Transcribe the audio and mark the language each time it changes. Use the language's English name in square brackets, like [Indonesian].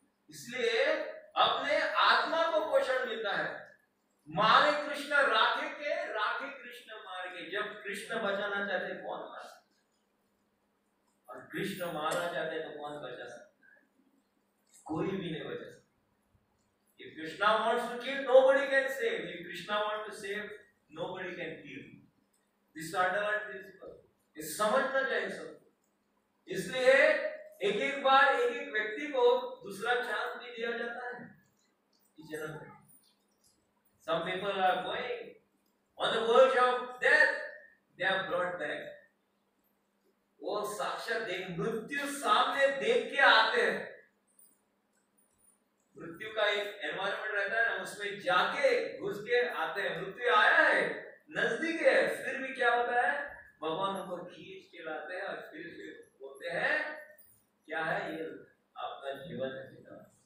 [Hindi] इसलिए अपने आत्मा को पोषण मिलता है। [Bangla] मारे कृष्ण राखे के, राखे कृष्ण मार के। [Hindi] जब कृष्ण बचाना चाहते कौन मार, और कृष्ण मारना चाहते तो कौन बचा सकता है? कोई भी नहीं बचा सकता। [English] If Krishna wants to kill, nobody can save. If Krishna wants to save, nobody can kill. This is underlying principle. [Hindi] इस समझना चाहिए सबको। इसलिए एक एक बार एक एक व्यक्ति को दूसरा चांस भी दिया जाता है इस जन्म में। [English] Some people are going on the verge of death, they are brought back. [Hindi] वो साक्षात देख, मृत्यु सामने देख के आते हैं। मृत्यु का एक एनवायरनमेंट रहता है ना, उसमें जाके घुस के आते हैं। मृत्यु आया है, नजदीक है, फिर भी क्या होता है? भगवान उनको खींच के लाते हैं और फिर बोलते हैं क्या है ये आपका जीवन है पिता।